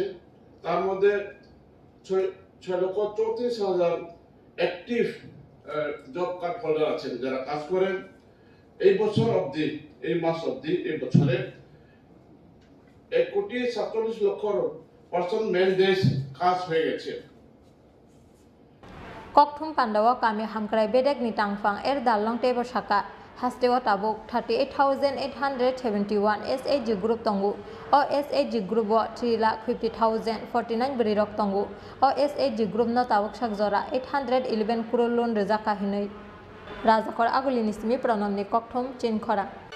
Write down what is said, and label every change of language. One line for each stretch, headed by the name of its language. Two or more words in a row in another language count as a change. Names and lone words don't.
Bangla: তার মধ্যে 6,34,000
English: active job card holder
Bangla: আছেন যারা কাজ করেন। এই বছর অবধি, এই মাস অবধি, এই বছরে 1,47,00,000
English: person man days
Bangla: কাজ হয়ে গেছে।
Kok Borok: Kokthum Pandawa kami hamkrai bedek ni tangfang dalong tebo saka hastewa tabuk 38,871
English: SAG group
Kok Borok: tongu o
English: SAG group
Kok Borok: o 3,50,049 berirok tongu o
English: SAG group
Kok Borok: no tabuk sakjora 811 crore loan rejaka hinoi Rajakor agulini simi pronomni Kokthum Chini Khorang